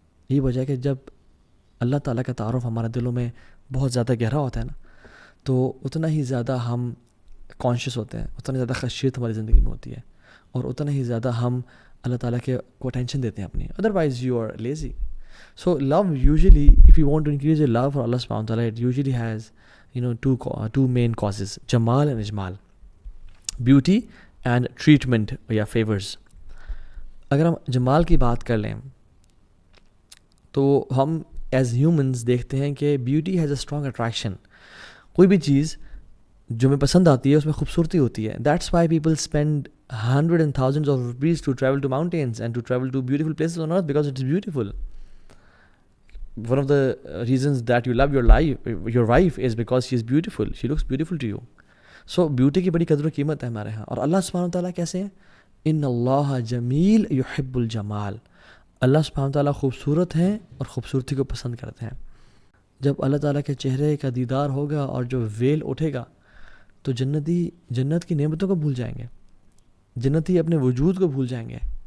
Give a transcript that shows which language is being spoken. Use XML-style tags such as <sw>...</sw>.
<ur>یہ وجہ ہے کہ جب اللہ تعالیٰ کا تعارف ہمارے دلوں میں بہت زیادہ گہرا ہوتا ہے نا, تو اتنا ہی زیادہ ہم کانشیس ہوتے ہیں, اتنا زیادہ خشیت ہماری زندگی میں ہوتی ہے, اور اتنا ہی زیادہ ہم اللہ تعالیٰ کے کو اٹینشن دیتے ہیں اپنی.</ur> <en>Otherwise you are lazy. So love usually, if you want to increase your love for Allah subhanahu wa ta'ala, it usually has, two main causes, Jamal and Ijmal, beauty and treatment یا favors.</en> <ur>اگر ہم جمال کی بات کر لیں تو ہم</ur> <en>as humans</en> <ur>دیکھتے ہیں کہ</ur> <en>beauty has a strong attraction.</en> <ur>کوئی بھی چیز جو ہمیں پسند آتی ہے اس میں خوبصورتی ہوتی ہے.</ur> <en>That's why people spend hundreds and thousands of rupees to travel to mountains and to travel to beautiful places on earth because it's beautiful. One of the reasons that you love your wife is because she is beautiful. She looks beautiful to you.</en> <ur>So beauty کی بڑی قدر و قیمت ہے ہمارے ہاں. اور اللہ سبحانہ وتعالیٰ کیسے ہیں؟</ur> <ar>ان اللہ جمیل یحب الجمال,</ar> <ur>اللہ سبحانہ تعالیٰ خوبصورت ہیں اور خوبصورتی کو پسند کرتے ہیں. جب اللہ تعالیٰ کے چہرے کا دیدار ہوگا اور جو ویل اٹھے گا تو جنتی جنت کی نعمتوں کو بھول جائیں گے, جنتی اپنے وجود کو بھول جائیں گے.</ur>